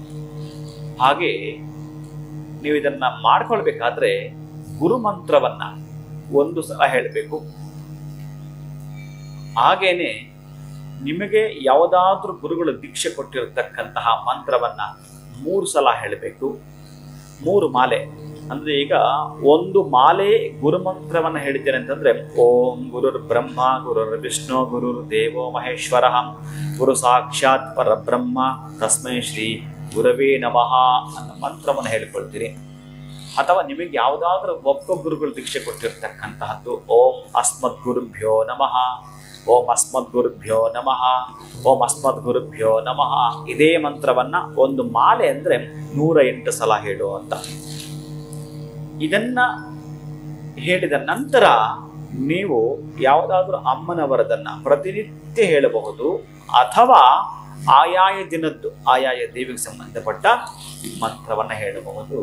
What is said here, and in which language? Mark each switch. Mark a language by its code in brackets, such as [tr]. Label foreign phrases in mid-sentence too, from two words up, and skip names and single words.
[kn] ಹಾಗೆ ನೀವು ಇದನ್ನ ಮಾಡ್ಕೊಳ್ಬೇಕಾದ್ರೆ ಗುರುಮಂತ್ರವನ್ನ 1 ಸಲ ಹೇಳಬೇಕು. ಹಾಗೇನೆ ನಿಮಗೆ ಯಾವುದಾದ್ರೂ ಗುರುಗಳು ದೀಕ್ಷೆ ಕೊಟ್ಟಿರತಕ್ಕಂತಹ ಮಂತ್ರವನ್ನ 3 ಸಲ ಹೇಳಬೇಕು. 3 ಮಾಲೆ ಅಂದ್ರೆ, ಈಗ 1 ಮಾಲೆ ಗುರುಮಂತ್ರವನ್ನ ಹೇಳಿದ್ದೇನೆ ಅಂತಂದ್ರೆ, [sa] ಓಂ ಗುರುರ್ ಬ್ರಹ್ಮ ಗುರುರ್ ವಿಷ್ಣು ಗುರುರ್ ದೇವೋ ಮಹೇಶ್ವರ ಗುರು ಸಾಕ್ಷಾತ್ ಪರಬ್ರಹ್ಮ ತಸ್ಮೈ ಶ್ರೀ ಗುರವೇ ನಮಃ [kn] ಅನ್ನೋ ಮಂತ್ರವನ್ನು ಹೇಳಿಕೊಳ್ತೀರಿ. ಅಥವಾ ನಿಮಗೆ ಯಾವುದಾದ್ರೂ ಒಬ್ಬ ಗುರುಗಳು ದೀಕ್ಷೆ ಕೊಟ್ಟಿರ್ತಕ್ಕಂತಹದ್ದು, [sa] ಓಂ ಅಸ್ಮದ್ ಗುರುಭ್ಯೋ ನಮಃ, ಓಂ ಅಸ್ಮದ್ ಗುರುಭ್ಯೋ ನಮಃ, ಓಂ ಅಸ್ಮದ್ ಗುರುಭ್ಯೋ ನಮಃ, [kn] ಇದೇ ಮಂತ್ರವನ್ನ 1 ಮಾಲೆ ಅಂದ್ರೆ 108 ಸಲ ಹೇಳು ಅಂತ. ಇದನ್ನ ಹೇಳಿದ ನಂತರ ನೀವು ಯಾವುದಾದ್ರೂ ಅಮ್ಮನವರದನ್ನ ಪ್ರತಿನಿತ್ಯ ಹೇಳಬಹುದು, ಅಥವಾ ಆಯಾಯ ದಿನದ್ದು ಆಯಾಯ ದೇವಿಗೆ ಸಂಬಂಧಪಟ್ಟ ಮಂತ್ರವನ್ನ ಹೇಳಬಹುದು.